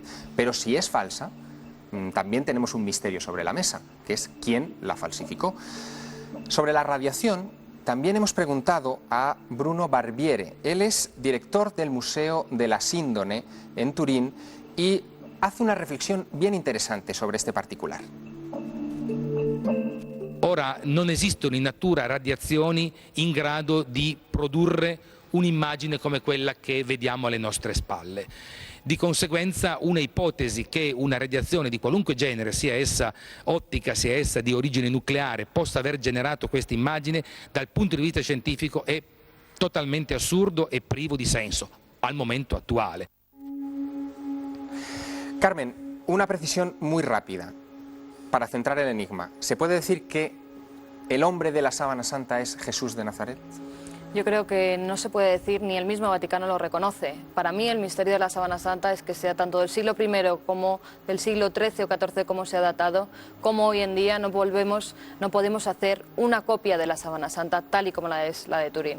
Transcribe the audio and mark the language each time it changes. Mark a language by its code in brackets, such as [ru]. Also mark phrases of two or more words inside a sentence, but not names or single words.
[es] Pero si es falsa, también tenemos un misterio sobre la mesa, que es quién la falsificó. Sobre la radiación, también hemos preguntado a Bruno Barbiere. Él es director del Museo de la Síndone en Turín y hace una reflexión bien interesante sobre este particular. [it] Ora, non esistono in natura radiazioni in grado di produrre un'immagine come quella che vediamo alle nostre spalle. Di conseguenza una ipotesi che una radiazione di qualunque genere, sia essa ottica, sia essa di origine nucleare, possa aver generato questa immagine dal punto di vista scientifico è totalmente assurdo e privo di senso al momento attuale. [es] Carmen, una precisión muy rápida para centrar el enigma. ¿Se puede decir que el hombre de la sábana santa es Jesús de Nazaret? Yo creo que no se puede decir, ni el mismo Vaticano lo reconoce. Para mí el misterio de la sábana santa es que sea tanto del siglo I como del siglo XIII o XIV como se ha datado, como hoy en día no podemos hacer una copia de la sábana santa tal y como la es la de Turín.